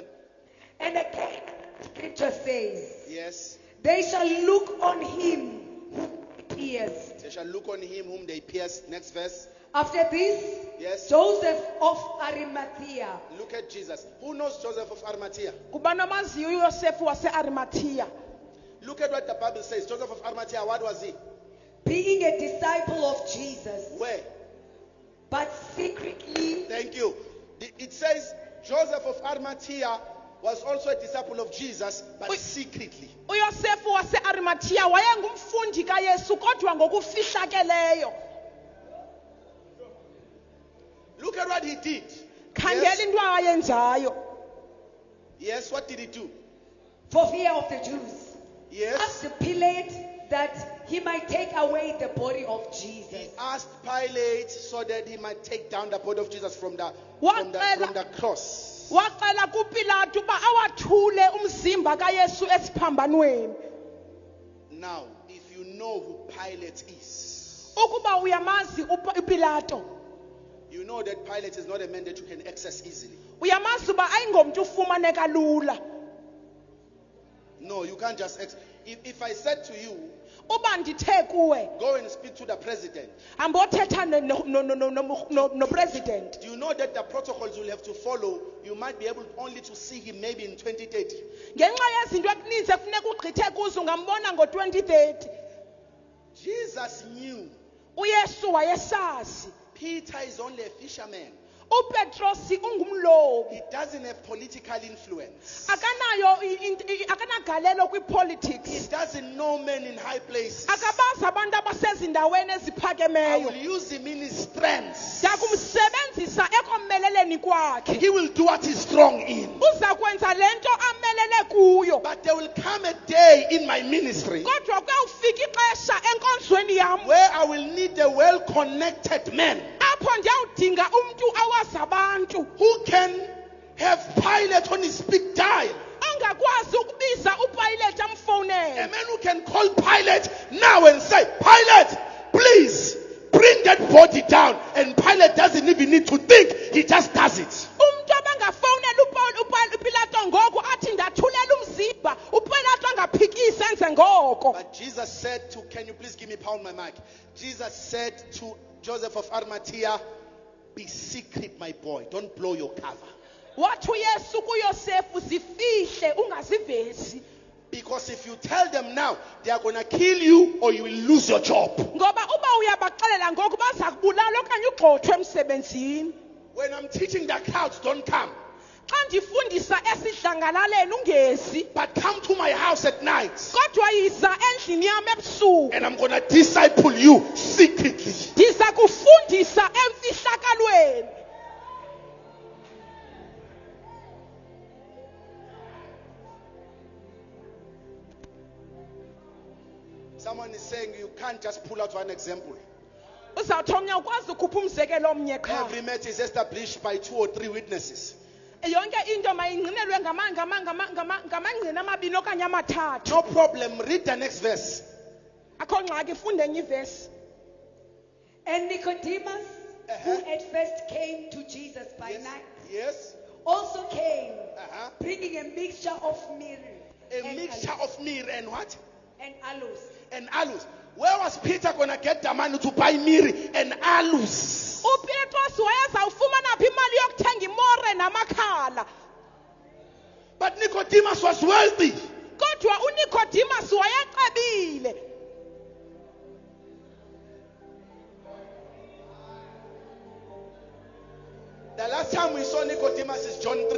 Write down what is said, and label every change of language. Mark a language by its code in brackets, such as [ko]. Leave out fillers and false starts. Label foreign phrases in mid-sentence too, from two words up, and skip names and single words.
[en] And again, scripture says, Yes. they shall look on him whom he pierced. They shall look on him whom they pierced. Next verse. After this, Yes. Joseph of Arimathea, Look at Jesus. Who knows Joseph of Arimathea? [xh] Kubani amaziyo uYosefu wase-Arimathiya? [en] Look at what the Bible says. Joseph of Arimathea, what was he? being a disciple of Jesus, Where? but secretly Thank you. It says Joseph of Arimathea was also a disciple of Jesus, but secretly. [xh] uYosefu wase-Arimathiya wayengumfundi kaYesu kodwa ngokufihlakeleyo. [en] Look at what he did. [xh] Khangela [en] Yes. [xh] into ayenzayo. [en] Yes, what did he do? for fear of the Jews, Yes. asked Pilate that he might take away the body of He Jesus. asked Pilate so that he might take down the body of Jesus from the cross. [xh] Wacela kuPilato uba awathule umzimba kaYesu esiphambanweni. [en] Now, if you know who Pilate is, [xh] Ukuba uyamazi uPilato, [en] you know that Pilate is not a man that you can access easily. [xh] uyamazi uba ayingomntu ufumaneka lula. [en] No, you can't just if I said to you, [xh] Uba ndithe kuwe [en] go and speak to the president, [xh] hamba othetha no-president, [en] do you know that the protocols you'll have to follow, you might be able only to see him maybe in 2030? [xh] ngenxa yezinto ekuninzi efuneka ugqithe kuzo ungambona ngo-2030. [en] Jesus knew [xh] uYesu wayesazi [en] Peter is only a fisherman. [xh] uPetrosi ungumlobi, [en] He doesn't have political influence. [xh] akanagalelo [en] He [xh] kwi-politics, [en] doesn't know men in high places. [xh] akabazi abantu abasezindaweni [en] I [xh] eziphakemeyo. [en] will use him in his strengths. [xh] Ndakumsebenzisa ekomeleleni kwakhe. [en] He will do what he's strong in. [xh] Uza kwenza lento amelele kuyo. [en] But there will come a day in my ministry [xh] Kodwa kuyawufika ixesha enkonzweni yam [en] where I will need a well-connected man [xh] apho ndiyawudinga umntu awazi abantu [en] who can have Pilate on his speed dial. [xh] ongakwazi ukubiza uPilate [en] A [xh] amfowunele. [en] man who can call Pilate now and say, Pilate, please bring that body down. And Pilate doesn't even need to think, he just does it. [xh] Umntu abangafowunela uPilato ngoku athi ndathulela umzimba, uPilato angaphikisi enze ngoko. [en] But Jesus said to, can you please give me pound my mic? Jesus said to Joseph of Arimathea, be secret, my boy. Don't blow your cover. [xh] Wathi uYesu kuYosefu zifihle ungazivezi. [en] Because if you tell them now, they are going to kill you or you will lose your job. [xh] Ngoba uba uyabaxelela ngoku baza kubulala okanye ugxothwe emsebenzini. [en] When I'm teaching the crowds, don't come. [xh] Xa ndifundisa esidlangalaleni ungezi, [en] But come to my house at night. [xh] kodwa yiza endlini yam ebusuku. [en] And I'm going to disciple you secretly. [xh] Ndiza kufundisa emfihlakalweni. [en] Someone is saying you can't just pull out one example. [xh] Uzawuthi omnye ukwazi ukhupha umzekelo omnye qha. [en] Every matter is established by 2 or 3 witnesses. [xh] Yonke into mayingqinelwe ngamangqina amabini okanye amathathu. [en] No problem. Read the next verse. [xh] Akho ngxaki, funde enye ivesi. [en] And Nicodemus, who at first came to Jesus by Yes. night, Yes. also came, Uh-huh. bringing a mixture of myrrh A mixture of myrrh and what? and aloes. And aloes. Where was Peter going to get the money to buy myrrh and aloes? [xh] uPetros wayezawufumana phi imali yokuthenga imore namakhala. [en] But Nicodemus was wealthy. [xh] Kodwa uNicodemus wayexebile. [en] The last time we saw Nicodemus is John 3.